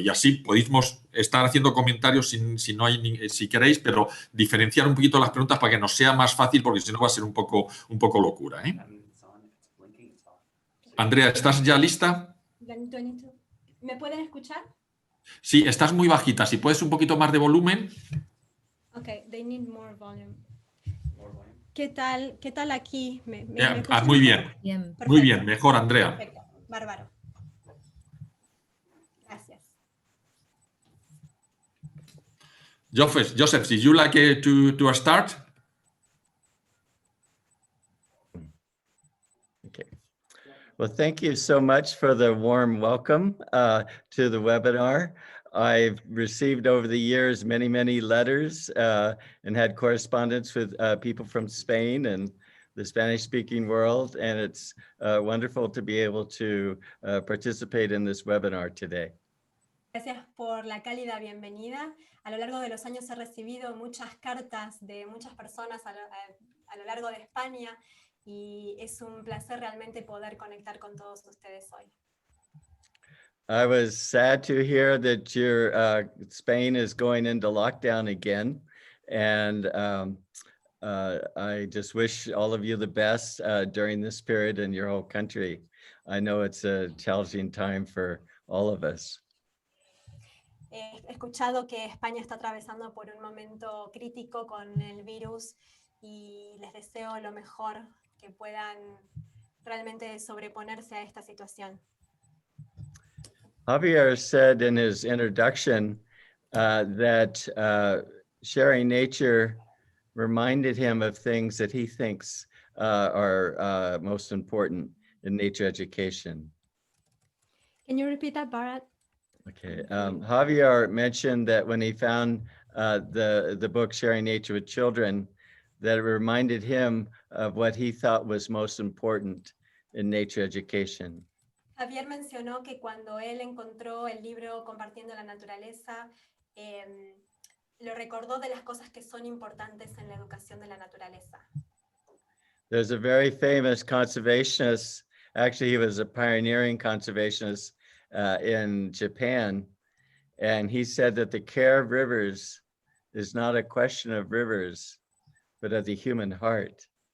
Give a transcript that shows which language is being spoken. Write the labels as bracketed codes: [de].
[es] Y así podéis estar haciendo comentarios si queréis, pero diferenciar un poquito las preguntas para que nos sea más fácil, porque si no va a ser un poco locura, ¿eh? Andrea, ¿estás ya lista? ¿Me pueden escuchar? Sí, estás muy bajita. Si puedes un poquito más de volumen. [en] Okay, they need more volume. [es] ¿Qué tal aquí? ¿Me muy bien. Bien. Muy bien, mejor, Andrea. Perfecto, bárbaro. Gracias. [en] Joseph, did you like to start? Okay. Well, thank you so much for the warm welcome to the webinar. I've received over the years many letters and had correspondence with people from Spain and the Spanish-speaking world, and it's wonderful to be able to participate in this webinar today. [es] Gracias por la cálida bienvenida. A lo largo de los años he recibido muchas cartas de muchas personas a lo largo de España y es un placer realmente poder conectar con todos ustedes hoy. [en] I was sad to hear that your Spain is going into lockdown again, and I just wish all of you the best during this period in your whole country. I know it's a challenging time for all of us. [es] He escuchado que España está atravesando por un momento crítico con el virus y les deseo lo mejor, que puedan realmente sobreponerse a esta situación. [en] Javier said in his introduction that sharing nature reminded him of things that he thinks are most important in nature education. Can you repeat that, Bharat? Okay, Javier mentioned that when he found the book Sharing Nature with Children, that it reminded him of what he thought was most important in nature education. [es] Javier mencionó que cuando él encontró el libro Compartiendo la Naturaleza, lo recordó de las cosas que son importantes en la educación de la naturaleza. [en] There's a very famous conservationist, actually he was a pioneering conservationist in Japan, and he said that the care of rivers is not a question of rivers, but of the human heart.